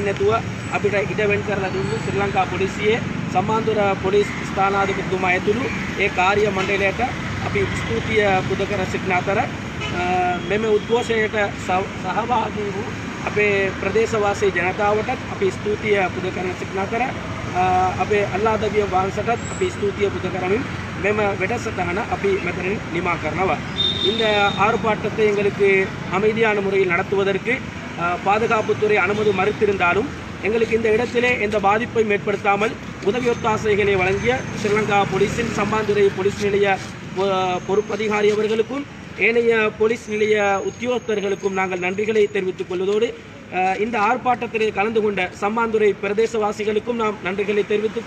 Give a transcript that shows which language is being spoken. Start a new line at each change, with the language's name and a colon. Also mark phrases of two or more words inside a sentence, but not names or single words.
Sinhala: නැතුව අපිට ඉඩ වෙන් කරලා දුන්නු ශ්‍රී ලංකා පොලිසියේ සම්මාන්දුර පොලිස් ස්ථානාධිපතිතුමා ඇතුළු ඒ කාර්ය මණ්ඩලයට අපි ස්තුතිය පුද කර සිටින අතර මෙම උද්ඝෝෂණයට සහභාගී වූ අපේ ප්‍රදේශවාසී ජනතාවටත් අපි ස්තුතිය පුද කරන සිටින අතර අපේ අල්ලාහ්ගේ වහන්සේටත් අපි ස්තුතිය පුද කරමින් මෙම වැඩසටහන අපි මෙතනින් නිමා කරනවා.
Tamil: இந்த ஆர்ப்பாட்டத்தை எங்களுக்கு அமைதியான முறையில் நடத்துவதற்கு பாதுகாப்புத்துறை அனுமதி மறுத்திருந்தாலும் எங்களுக்கு இந்த இடத்திலே எந்த பாதிப்பையும் ஏற்படுத்தாமல் உதவி ஒத்தாசைகளை வழங்கிய ஸ்ரீலங்கா போலீஸின் சம்பாந்துறை போலீஸ் நிலைய பொறுப்பதிகாரி அவர்களுக்கும் ஏனைய போலீஸ் நிலைய உத்தியோகத்தர்களுக்கும் நாங்கள் நன்றிகளை தெரிவித்துக் கொள்வதோடு இந்த ஆர்ப்பாட்டத்திலே கலந்து கொண்ட சம்மாந்துறை பிரதேசவாசிகளுக்கும் நாம் நன்றிகளை தெரிவித்துக்